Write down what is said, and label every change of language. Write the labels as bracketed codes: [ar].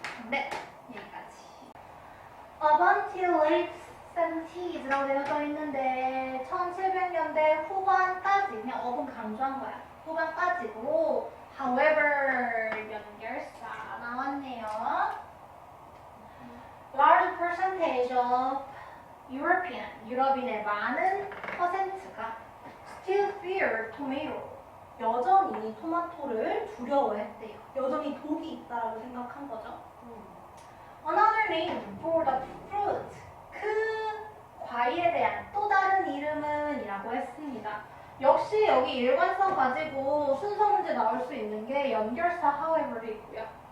[ko] 네, 여기까지. [en] Up until late 70s [ko] 라고 되어져 있는데 1700년대 후반까지, 그냥 업은 강조한 거야. 후반까지고 [en] however [ko] 연결사 나왔네요. [en] Large percentage of European, [ko] 유럽인의 많은 퍼센트가 [en] still fear tomato, [ko] 여전히 토마토를 두려워했대요. 여전히 독이 있다라고 생각한 거죠. [en] Another name for the fruit. [ko] 그 과일에 대한 또 다른 이름은 이라고 했습니다. 역시 여기 일관성 가지고 순서 문제 나올 수 있는 게 연결사 however도 있고요.